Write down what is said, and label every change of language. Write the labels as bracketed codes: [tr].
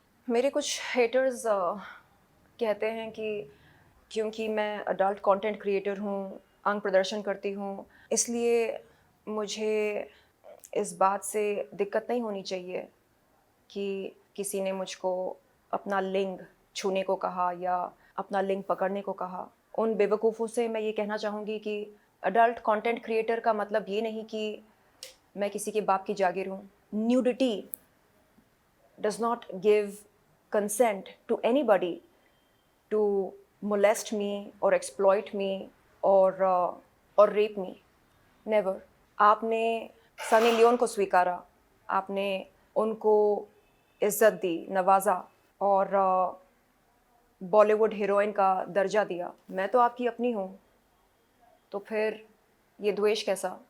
[hi] मेरे कुछ हेटर्स कहते हैं कि क्योंकि मैं अडल्ट कंटेंट क्रिएटर हूँ, अंग प्रदर्शन करती हूँ, इसलिए मुझे इस बात से दिक्कत नहीं होनी चाहिए कि किसी ने मुझको अपना लिंग छूने को कहा या अपना लिंग पकड़ने को कहा। उन बेवकूफ़ों से मैं ये कहना चाहूँगी कि अडल्ट कंटेंट क्रिएटर का मतलब ये नहीं कि मैं किसी के बाप की जागीर हूँ। [en] Nudity does not give consent to anybody to molest me or exploit me or rape me. Never. [hi] आपने सनी लियोन को स्वीकारा, आपने उनको इज्जत दी, नवाजा और बॉलीवुड हीरोइन का दर्जा दिया। मैं तो आपकी अपनी हूँ, तो फिर ये द्वेष कैसा?